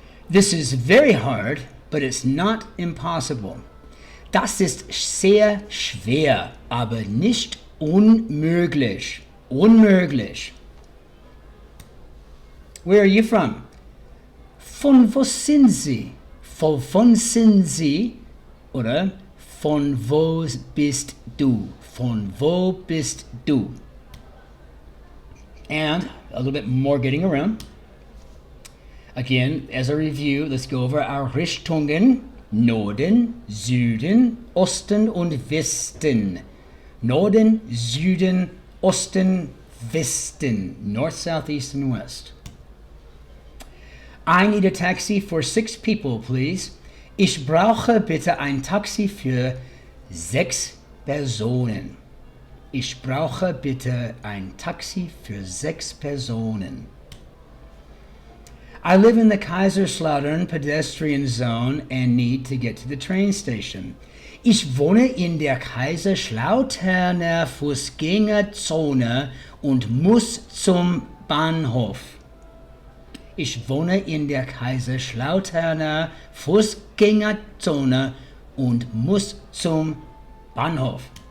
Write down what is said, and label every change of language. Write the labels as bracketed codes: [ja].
[en] This is very hard, but it's not impossible. [de] Das ist sehr schwer, aber nicht unmöglich. Unmöglich. [en] Where are you from? [de] Von wo sind Sie? Von sind Sie? Oder von wo bist du? Von wo bist du? [en] And a little bit more getting around. Again, as a review, let's go over our Richtungen. [de] Norden, Süden, Osten und Westen. Norden, Süden, Osten, Westen. [en] North, South, East, and West. I need a taxi for 6 people, please. [de] Ich brauche bitte ein Taxi für 6 Personen. Ich brauche bitte ein Taxi für 6 Personen. [en] I live in the Kaiserslautern pedestrian zone and need to get to the train station. [de] Ich wohne in der Kaiserslauterner Fußgängerzone und muss zum Bahnhof. Ich wohne in der Kaiserslauterner Fußgängerzone und muss zum Bahnhof.